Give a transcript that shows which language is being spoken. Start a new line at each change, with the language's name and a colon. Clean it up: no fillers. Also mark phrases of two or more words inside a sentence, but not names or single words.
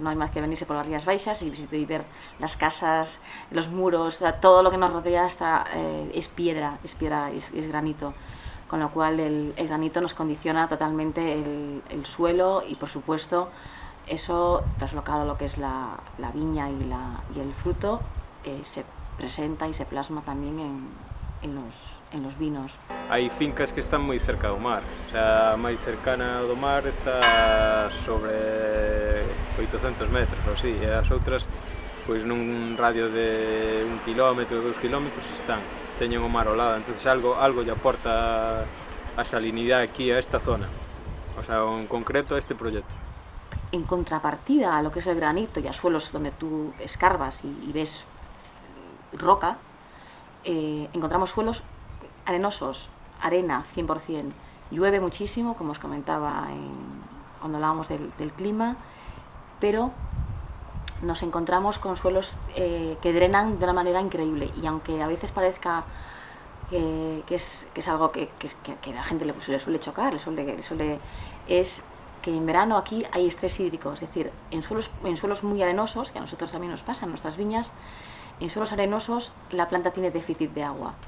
Spanish: hay más que venirse por las Rías Baixas y ver las casas, los muros, todo lo que nos rodea es piedra, es granito, con lo cual el granito nos condiciona totalmente el suelo, y por supuesto eso traslocado a lo que es la viña y el fruto se presenta y se plasma también en los vinos.
Galician: Hai fincas que están moi cerca do mar,
Spanish: o sea,
Galician: a máis cercana do mar está sobre 800 metros ou así, e as outras, pois nun radio de 1 kilómetro, 2 kilómetros teñen o mar ao lado, entonces algo lle aporta a salinidade aquí a esta zona,
Spanish: o sea,
Galician: en concreto a este proxecto.
Spanish: En contrapartida a lo que es el granito y a suelos donde tú escarbas y ves roca, encontramos suelos arenosos, arena 100%. Llueve muchísimo, como os comentaba cuando hablábamos del clima, pero nos encontramos con suelos que drenan de una manera increíble, y aunque a veces parezca que es algo que a la gente le suele chocar, es que en verano aquí hay estrés hídrico, es decir, en suelos muy arenosos, que a nosotros también nos pasa en nuestras viñas, en suelos arenosos la planta tiene déficit de agua.